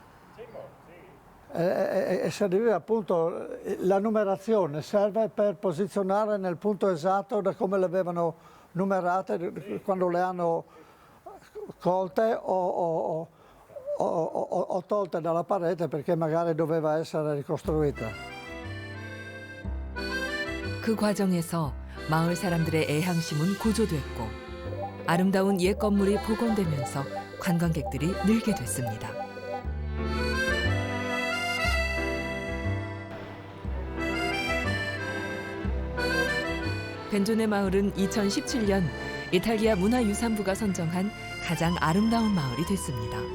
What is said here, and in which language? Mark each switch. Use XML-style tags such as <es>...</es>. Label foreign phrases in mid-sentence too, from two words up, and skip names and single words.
<it>e serviva appunto la numerazione, serve per posizionare nel punto esatto da come le avevano numerate quando le hanno colte o tolte dalla parete perché magari doveva essere ricostruita.</it> <ko>그 과정에서 마을 사람들의 애향심은 고조됐고 아름다운 옛 건물이 복원되면서 관광객들이 늘게 됐습니다. 벤조네 마을은 2017년 이탈리아 문화유산부가 선정한 가장 아름다운 마을이 됐습니다.</ko>